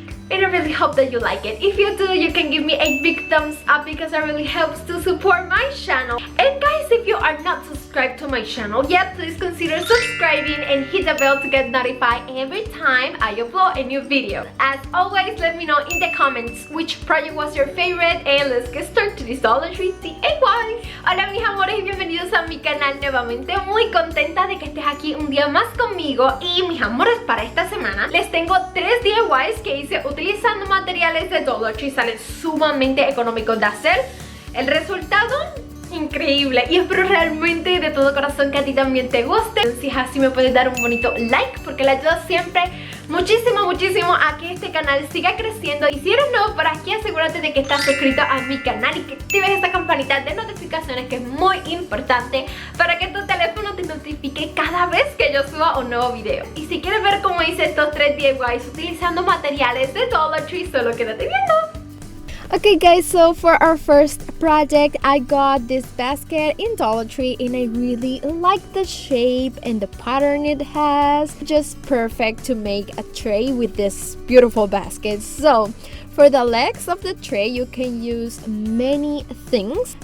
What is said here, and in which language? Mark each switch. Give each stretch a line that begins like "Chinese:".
English: And I really hope that you like it. If you do, you can give me a big thumbs up because it really helps to support my channel. And guys, if you are not subscribed to my channel yet, please consider subscribing and hit the bell to get notified every time I upload a new video. As always, let me know in the comments which project was your favorite, and let's get started to this Dollar Tree DIY.
Spanish: Hola mis amores y bienvenidos a mi canal nuevamente. Muy contenta de que estés aquí un día más conmigo. Y mis amores, para esta semana les tengo 3 DIYs que hice utilizando materiales de Dollar Tree. Salen sumamente económicos de hacer. El resultado, increíble. Y espero realmente de todo corazón que a ti también te guste. Si es así, me puedes dar un bonito like porque le ayuda siempre muchísimo a que este canal siga creciendo. Y si eres nuevo por aquí, asegúrate de que estás suscrito a mi canal y que actives esta campanita de notificaciones, que es muy importante para que tu teléfono te notifique cada vez que yo suba un nuevo video. Y si quieres ver cómo hice estos 3 DIYs utilizando materiales de Dollar Tree, solo quédate viendo.
English: Okay guys, so for our first project, I got this basket in Dollar Tree and I really like the shape and the pattern it has. Just perfect to make a tray with this beautiful basket. So for the legs of the tray, you can use many things.